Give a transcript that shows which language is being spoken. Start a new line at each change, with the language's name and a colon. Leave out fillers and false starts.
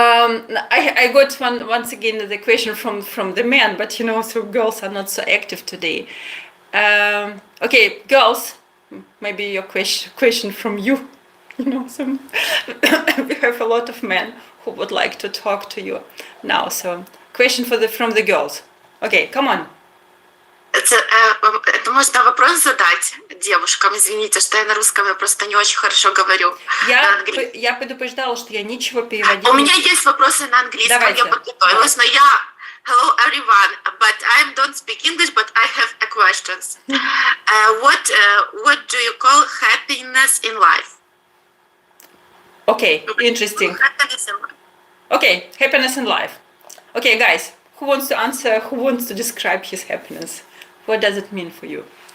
English: I got once again the question from the men, but so girls are not so active today. Okay, girls, maybe your question from you. Some we have a lot of men who would like to talk to you now. So question from the girls. Okay, come on.
Russian: Это можно вопрос задать девушкам? Извините, что я на русском, я просто не очень хорошо говорю. Я предупреждала, что я ничего переводить. У меня есть вопросы на английском, я подготовилась, но я...
English: Hello everyone, but I don't speak English, but I have a questions. What do you call happiness in life? Okay, interesting. Okay, happiness in life. Okay, guys, who wants to answer? Who wants to describe his happiness? What does it mean for you?